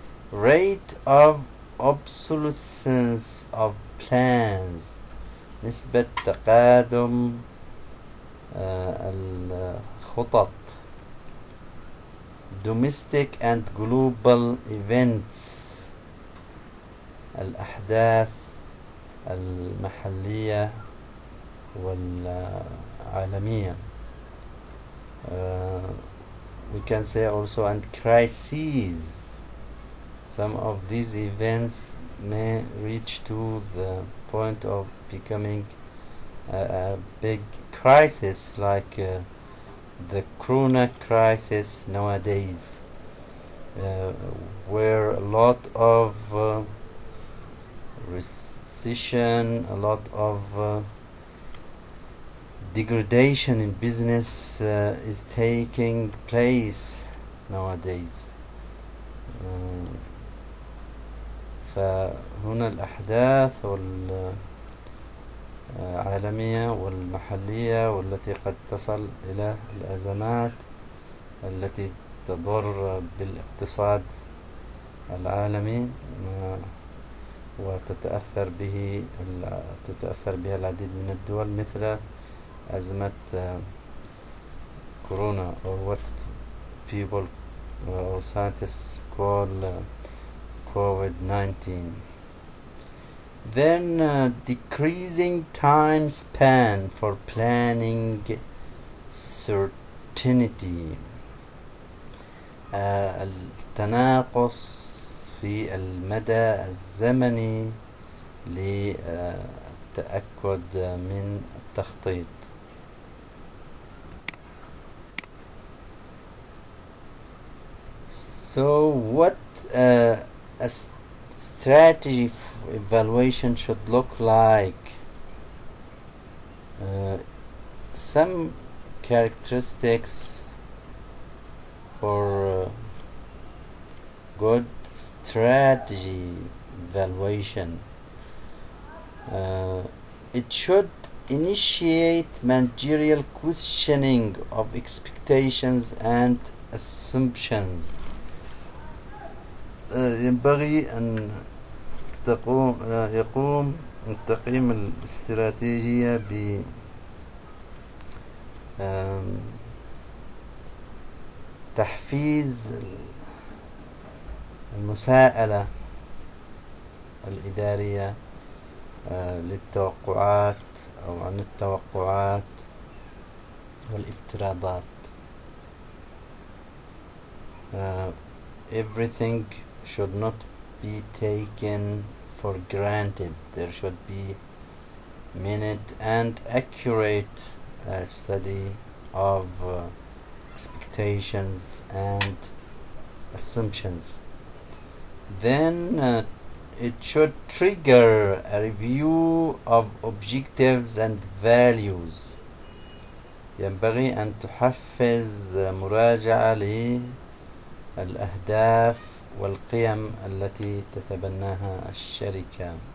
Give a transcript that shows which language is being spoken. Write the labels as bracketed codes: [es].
[en] Rate of obsolescence of plans. [ar] نسبة تقادم الخطط. [en] Domestic and global events. [ar] الأحداث المحلية والعالمية. [en] We can say also and crises. Some of these events may reach to the point of becoming a big crisis, like the corona crisis nowadays, where a lot of recession, a lot of degradation in business is taking place nowadays. [ar] فهنا الأحداث العالمية والمحلية والتي قد تصل إلى الأزمات التي تضر بالاقتصاد العالمي وتتأثر بها العديد من الدول، مثل أزمة كورونا [en] or what people or scientists call COVID-19. Then decreasing time span for planning certainty. [ar] التناقص في المدى الزمني للتأكد من التخطيط. [en] So what a strategy evaluation should look like? Some characteristics for good strategy evaluation. It should initiate managerial questioning of expectations and assumptions. [ar] ينبغي أن يقوم التقييم الاستراتيجية بتحفيز المساءلة الإدارية للتوقعات أو عن التوقعات والافتراضات. [en] Everything should not be taken for granted. There should be minute and accurate study of expectations and assumptions. Then it should trigger a review of objectives and values. [ar] ينبغي أن تحفز مراجعة للأهداف والقيم التي تتبناها الشركة.